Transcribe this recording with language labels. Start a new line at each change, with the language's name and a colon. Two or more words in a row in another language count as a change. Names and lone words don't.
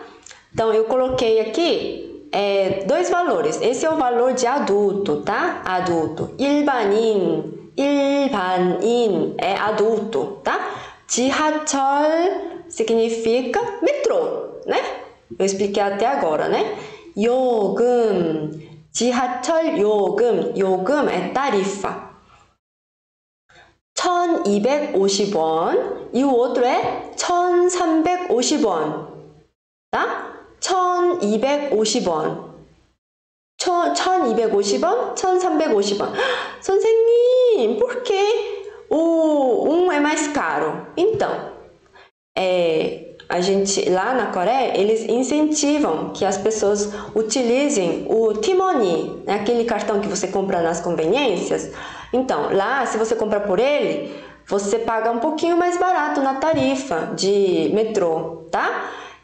Portuguese: Então, eu coloquei aqui 2 valores. Esse é o valor de adulto, tá? Adulto. 일반인 é adulto, tá? 지하철 significa metrô, né? Eu expliquei até agora, né?
Korean: 요금, 지하철 요금, 요금
Portuguese: é tarifa. 1250원 e o outro é 1350원, tá? 1250원. 1250원, 1350원. 선생님, por que um é mais caro? Então, a gente lá na Coreia, eles incentivam que as pessoas utilizem o T-Money, né? Aquele cartão que você compra nas conveniências. Então, lá, se você comprar por ele, você paga um pouquinho mais barato na tarifa de metrô, tá?